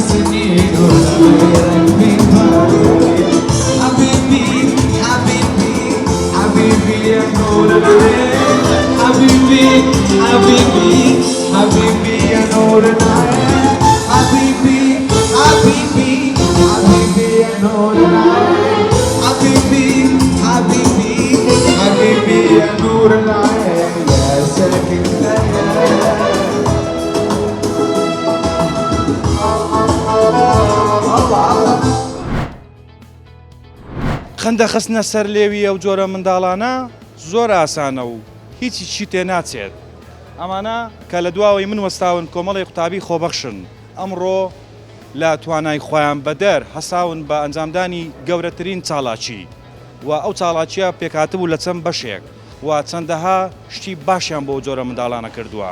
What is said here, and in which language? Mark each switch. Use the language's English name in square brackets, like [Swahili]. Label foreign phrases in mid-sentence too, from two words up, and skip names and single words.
[Arabic] سنين ولا غيرك في بالي حبيبي حبيبي حبيبي يا نور العين حبيبي حبيبي حبيبي يا نور العين حبيبي حبيبي حبيبي يا نور العين حبيبي حبيبي حبيبي يا نور العين يا ساكن خيال [Central Kurdish] خەندە خستنە سەر لێوی ئەو جۆرە منداڵانە زۆر ئاسانە و هیچی چی تێ ناچێت. ئەمانە کە لە دواوەی من وەستاون کۆمەڵی قوتابی خۆبەخشن ئەمڕۆ لە توانای خۆیان بەدەر هەساون بە ئەنجامدانی گەورەترین چاڵاچی و ئەو چاڵاچیە پێکاتبوو لە چەند بەشێک و چەندەها شتی باشیان بۆ جۆرە منداڵانە کردووە.